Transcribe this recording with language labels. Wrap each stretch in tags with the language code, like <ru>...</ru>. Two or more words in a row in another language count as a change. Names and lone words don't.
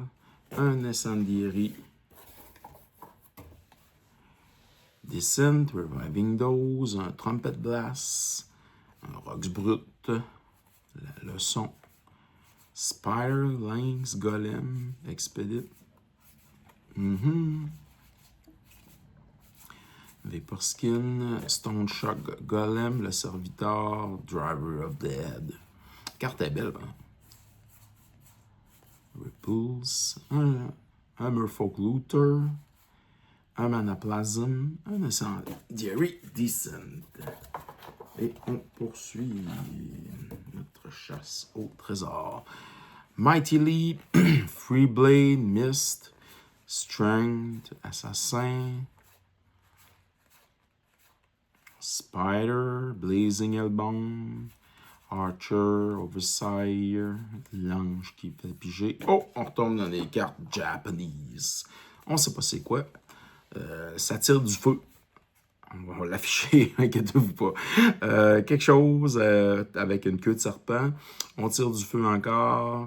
<fr>Un Incendiary. Descent, Reviving Dose, un Trumpet Blast, un Rox Brut, la leçon, Spire, Lynx, Golem, Expedite, Vaporskin, Stone Shock, Golem, le Serviteur, Driver of Dead. Carte est belle, hein? Ripples, un Merfolk Looter, un Manaplasm, un Incendiary Descent. Et on poursuit notre chasse au trésor. Mighty Leap, Free Blade, Mist, Strength, Assassin, Spider, Blazing Hellbound, Archer, Overseer, l'ange qui fait piger. Oh, on retourne dans les cartes Japanese. On sait pas c'est quoi. Ça tire du feu. On va l'afficher, inquiétez-vous pas. Quelque chose avec une queue de serpent. On tire du feu encore.</fr>